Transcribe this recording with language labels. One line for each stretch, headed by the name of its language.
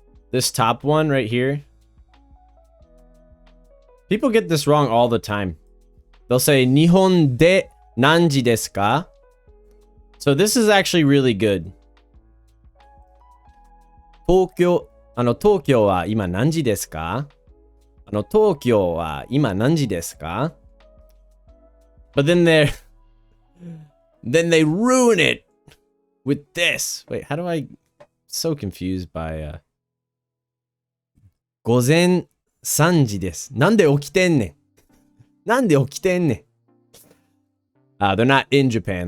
English: This top one right here. People get this wrong all the time. They'll say,
Japanese: Nihon de nanji desu ka?
English: So this is actually really good.
Japanese: Tokyo, 東京は今何時ですか? 東京は今何時ですか?
English: But then they ruin it with this. Wait, how do I? So confused by
Japanese: 午前3時です。なんで起きてんねん。なんで起きてんねん。
English: They're not in Japan.